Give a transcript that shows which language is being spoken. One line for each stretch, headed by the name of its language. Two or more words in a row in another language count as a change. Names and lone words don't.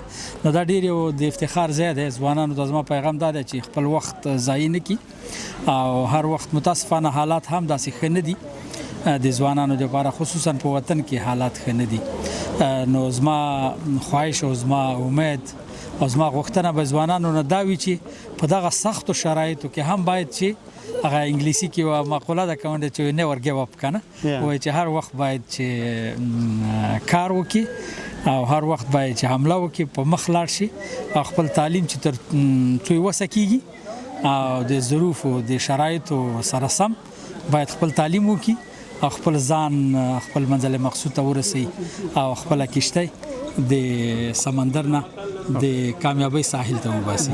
Pashto: نو دا ډېر یو د افتخار ځای دی. ځوانانو ته زما پیغام دا دی چې خپل وخت ضایع نه کړي او هر وخت متاسفانه حالات هم داسې ښه نه دي د ځوانانو لپاره، خصوصا په وطن کې حالات ښه نه دي. نو زما خواهش او زما امید او زما غوښتنه به ځوانانو نه دا وي چې په دغه سختو شرایطو کې هم باید چې هغه انګلیسي کې یوه مقوله ده کومه چې
English: never give up
Pashto: که نه وایي چې هر وخت باید چې کار وکړي او هر وخت باید چې حمله وکړي، په مخ لاړ شي او خپل تعلیم چې تر توی وسه کېږي او د ظروفو د شرایطو سره سم باید خپل تعلیم وکړي او خپل ځان خپل منزل مقصود ته ورسوي او خپله کشتۍ د سمندر نه د کامیابی ساحل ته وباسي.